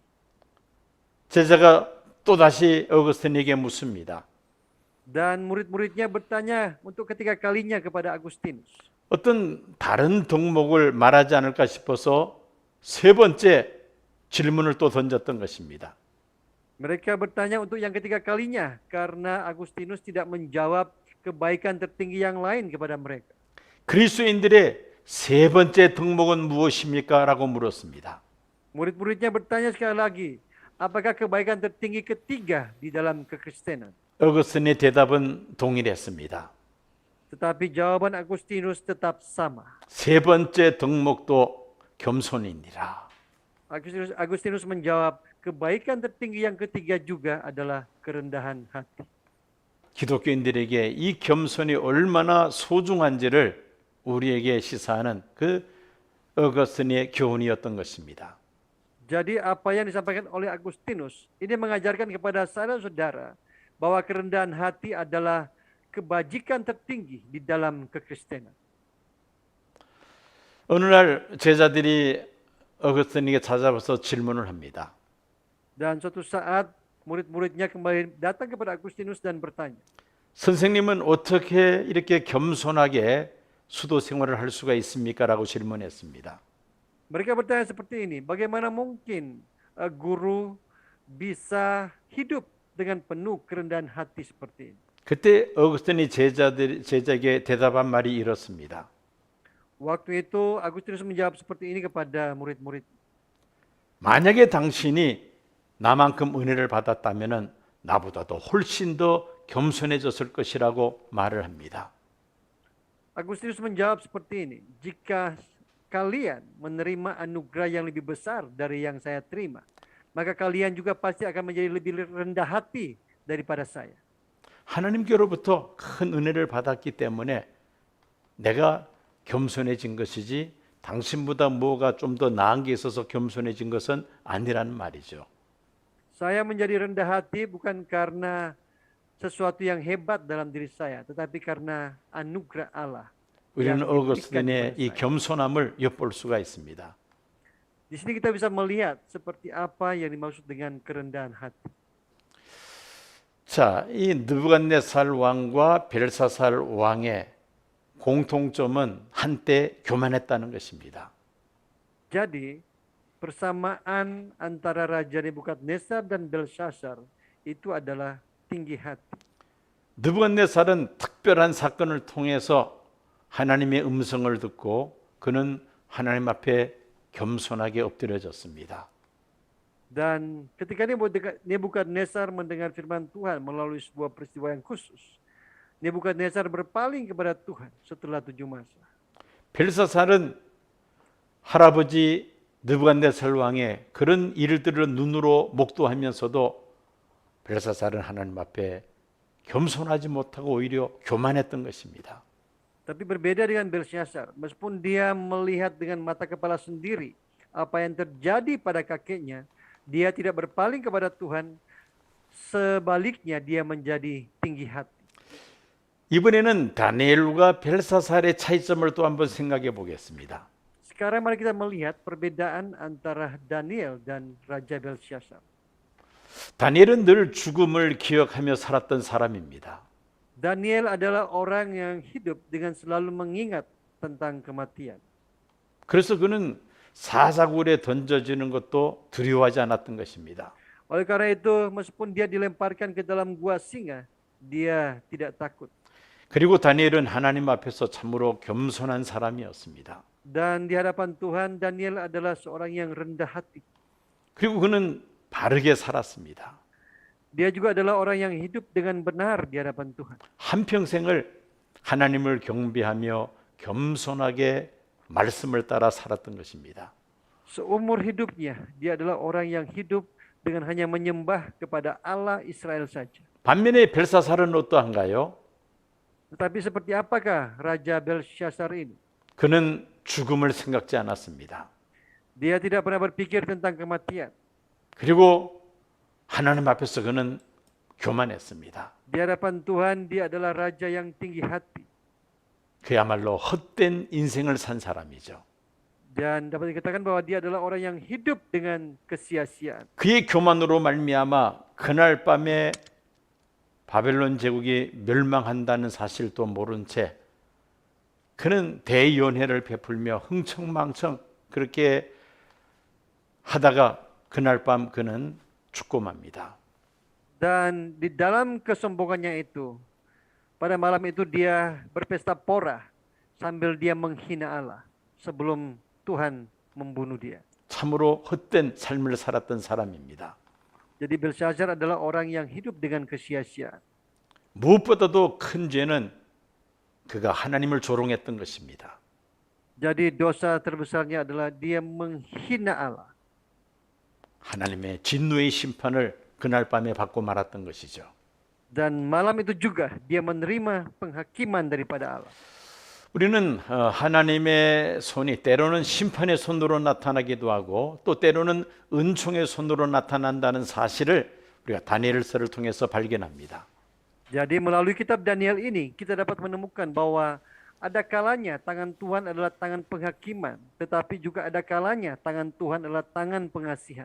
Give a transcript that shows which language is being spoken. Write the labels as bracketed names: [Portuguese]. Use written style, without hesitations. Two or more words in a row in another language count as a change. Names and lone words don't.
[Korean] 제자가 또다시 어거스틴에게 묻습니다. [Indonesian] Dan murid-muridnya bertanya untuk ketiga kalinya kepada Agustinus. [Korean] 어떤 다른 덕목을 말하지 않을까 싶어서 세 번째 질문을 또 던졌던 것입니다. [Indonesian] Mereka bertanya untuk yang ketiga kalinya karena Agustinus tidak menjawab kebaikan tertinggi yang lain kepada mereka. [Korean] 그리스도인들의 세 번째 덕목은 무엇입니까? 라고 물었습니다. [Indonesian] Murid-muridnya bertanya sekali lagi, apakah kebaikan tertinggi ketiga di dalam kekristenan? [Korean] 어거스틴의 대답은 동일했습니다. [Indonesian] Tetapi jawaban Agustinus tetap sama. [Korean] 세 번째 덕목도 겸손이니라. [Indonesian] Agustinus menjawab, kebaikan tertinggi yang ketiga juga adalah kerendahan hati. [Korean] 기독교인들에게 이 겸손이 얼마나 소중한지를 우리에게 시사하는 그 어거스틴의 교훈이었던 것입니다. [Indonesian] Jadi apa yang disampaikan oleh Agustinus ini mengajarkan kepada saudara-saudara bahwa kerendahan hati adalah kebajikan tertinggi di dalam kekristenan. [Korean] 어느 날 제자들이 어거스틴에게 찾아와서 질문을 합니다. [Indonesian] Dan suatu saat murid-muridnya kembali datang kepada Agustinus dan bertanya, [Korean] 선생님은 어떻게 이렇게 겸손하게 수도 생활을 할 수가 있습니까? 라고 질문했습니다. [Indonesian] mereka bertanya seperti ini, bagaimana mungkin guru bisa hidup dengan penuh kerendahan hati seperti ini? [Korean] 그때 어거스틴이 제자에게 대답한 말이 이렇습니다. [Indonesian] Waktu itu Agustinus menjawab seperti ini kepada murid-murid. [Korean] 만약에 당신이 나만큼 은혜를 받았다면 나보다도 훨씬 더 겸손해졌을 것이라고 말을 합니다. [Indonesian] Agustinus menjawab seperti ini, jika kalian menerima anugerah yang lebih besar dari yang saya terima, maka kalian juga pasti akan menjadi lebih rendah hati daripada saya. [Korean] 하나님께로부터 큰 은혜를 받았기 때문에 내가 겸손해진 것이지 당신보다 뭐가 좀 더 나은 게 있어서 겸손해진 것은 아니라는 말이죠. [Indonesian] Saya menjadi rendah hati bukan karena sesuatu yang hebat dalam diri saya, tetapi karena anugerah Allah. [Korean] 우리는 [Indonesian] yang diberikan [Korean] 어거스틴의 [Indonesian] kepada [Korean] 이 [Indonesian] saya. [Korean] 겸손함을 엿볼 수가 있습니다. [Indonesian] Di sini kita bisa melihat seperti apa yang dimaksud dengan kerendahan hati. [Korean] 자, 이 느부갓네살 왕과 벨사살 왕의 공통점은 한때 교만했다는 것입니다. [Indonesian] Jadi, persamaan antara Raja Nebukadnezar dan Belshazzar itu adalah tinggi hati. [Korean] 느부갓네살은 특별한 사건을 통해서 하나님의 음성을 듣고 그는 하나님 앞에 겸손하게 엎드려졌습니다. [Indonesian] Dan ketika Nebukadnezar mendengar firman Tuhan melalui sebuah peristiwa yang khusus, Nebukadnezar berpaling kepada Tuhan setelah 7 masa. [Korean] 벨사살은 할아버지 느부갓네살 왕의 그런 일들을 눈으로 목도하면서도 벨사살은 하나님 앞에 겸손하지 못하고 오히려 교만했던 것입니다. [Indonesian] Tapi berbeda dengan Belsyazar, meskipun dia melihat dengan mata kepala sendiri apa yang terjadi pada kakeknya, dia tidak berpaling kepada Tuhan, sebaliknya dia menjadi tinggi hati. [Korean] 이번에는 다니엘과 벨사살의 차이점을 또 한번 생각해 보겠습니다. [Indonesian] Sekarang mari kita melihat perbedaan antara Daniel dan Raja Belsyazar. [Korean] 다니엘은 늘 죽음을 기억하며 살았던 사람입니다. [Indonesian] Daniel adalah orang yang hidup dengan selalu mengingat tentang kematian. [Korean] 그래서 그는 사자굴에 던져지는 것도 두려워하지 않았던 것입니다. [Indonesian] Oleh karena itu, meskipun dia dilemparkan ke dalam gua singa, dia tidak takut. [Korean] 그리고 다니엘은 하나님 앞에서 참으로 겸손한 사람이었습니다. [Indonesian] Dan di hadapan Tuhan, Daniel adalah seorang yang rendah hati. [Korean] 그리고 그는 바르게 살았습니다. [Indonesian] Dia juga adalah orang yang hidup dengan benar di hadapan Tuhan. [Korean] 한평생을 하나님을 경배하며 겸손하게 말씀을 따라 살았던 것입니다. [Indonesian] Seumur hidupnya, dia adalah orang yang hidup dengan hanya menyembah kepada Allah Israel saja. [Korean] 반면에 벨사살은 어떠한가요? [Indonesian] Tetapi seperti apakah Raja Belsyazar ini? [Korean] 그는 죽음을 생각지 않았습니다. [Indonesian] Dia tidak pernah berpikir tentang kematian. [Korean] 그리고 하나님 앞에서 그는 교만했습니다. [Indonesian] Di hadapan Tuhan, dia adalah raja yang tinggi hati. [Korean] 그야말로 헛된 인생을 산 사람이죠. [Indonesian] Dan dapat dikatakan bahwa dia adalah orang yang hidup dengan kesia-siaan. [Korean] 그의 교만으로 말미암아 그날 밤에 바벨론 제국이 멸망한다는 사실도 모른 채 그는 대연회를 베풀며 흥청망청 그렇게 하다가 그날 밤 그는 죽고 맙니다. [Indonesian] Dan di dalam kesombongannya itu, pada malam itu dia berpesta pora sambil dia menghina Allah sebelum Tuhan membunuh dia. [Korean] 참으로 헛된 삶을 살았던 사람입니다. [Indonesian] Jadi Belsyazar adalah orang yang hidup dengan kesia-siaan. [Korean] 무엇보다도 큰 죄는 그가 하나님을 조롱했던 것입니다. [Indonesian] Jadi dosa terbesarnya adalah dia menghina Allah. [Korean] 하나님의 진노의 심판을 그날 밤에 받고 말았던 것이죠. [Indonesian] Dan malam itu juga dia menerima penghakiman daripada Allah. [Korean] 우리는 하나님의 손이 때로는 심판의 손으로 나타나기도 하고 또 때로는 은총의 손으로 나타난다는 사실을 우리가 다니엘서를 통해서 발견합니다. [Indonesian] Jadi melalui kitab Daniel ini kita dapat menemukan bahwa ada kalanya tangan Tuhan adalah tangan penghakiman, tetapi juga ada kalanya tangan Tuhan adalah tangan pengasihan.